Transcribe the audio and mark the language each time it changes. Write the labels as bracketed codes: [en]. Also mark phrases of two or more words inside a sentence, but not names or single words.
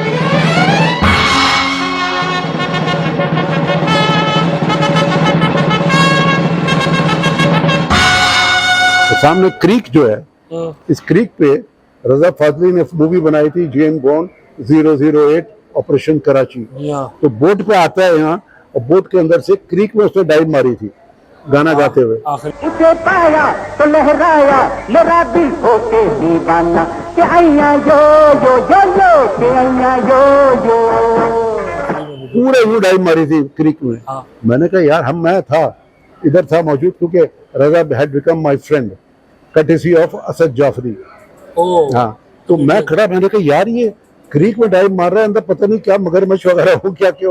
[hi] तो सामने क्रीक जो है, इस क्रीक पे रजा फाजली ने मूवी बनाई थी जेम्स बॉन्ड 008 ऑपरेशन कराची। तो बोट पे आता है यहाँ और बोट के अंदर से क्रीक में उसने डाइव मारी थी गाना गाते हुए। उसे पाया तो लहराया मेरा दिल होके दीवाना, के आइया यो यो यो यो, के आइया यो यो, पूरे वो डाइव मारी थी क्रीक में। मैंने कहा यार मैं था इधर था मौजूद, क्योंकि [en] Raza had become my friend courtesy of Asad Jafri. [hi] हाँ, तो मैं खड़ा, मैंने कहा यार ये क्रीक में डाइव मार रहा है, अंदर पता नहीं क्या मगरमच्छ वगैरह हो क्या क्यों।